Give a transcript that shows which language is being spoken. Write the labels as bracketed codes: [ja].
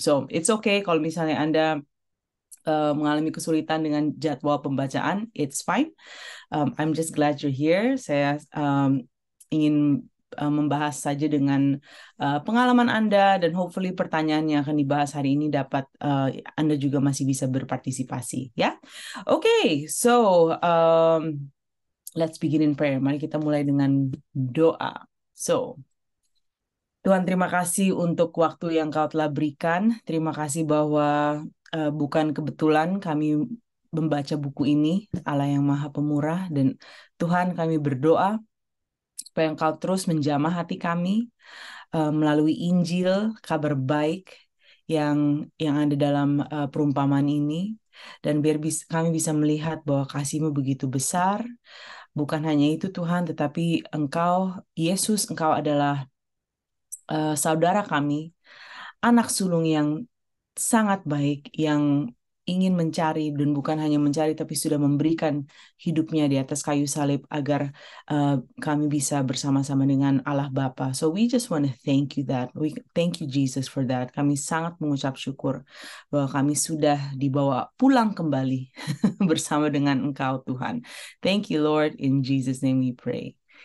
[en] So it's okay [id] kalau misalnya Anda mengalami kesulitan dengan jadwal pembacaan, [en] it's fine. I'm just glad you're here. [id] Saya ingin membahas saja dengan pengalaman Anda dan hopefully pertanyaan yang akan dibahas hari ini dapat Anda juga masih bisa berpartisipasi ya. [en] Okay, so let's begin in prayer. [id] Mari kita mulai dengan doa. So, Tuhan, terima kasih untuk waktu yang Kau telah berikan. Terima kasih bahwa bukan kebetulan kami membaca buku ini, Allah yang Maha Pemurah, dan Tuhan kami berdoa supaya Engkau terus menjamah hati kami melalui Injil, kabar baik yang ada dalam perumpamaan ini, dan biar kami bisa melihat bahwa kasih-Mu begitu besar. Bukan hanya itu Tuhan, tetapi Engkau, Yesus, Engkau adalah saudara kami, anak sulung yang sangat baik, yang ingin mencari dan bukan hanya mencari tapi sudah memberikan hidupnya di atas kayu salib agar kami bisa bersama-sama dengan Allah Bapa. [en] So we just want to thank you that. We thank you Jesus for that. [id] Kami sangat mengucap syukur bahwa kami sudah dibawa pulang kembali bersama dengan Engkau Tuhan. [en] Thank you Lord, in Jesus name we pray.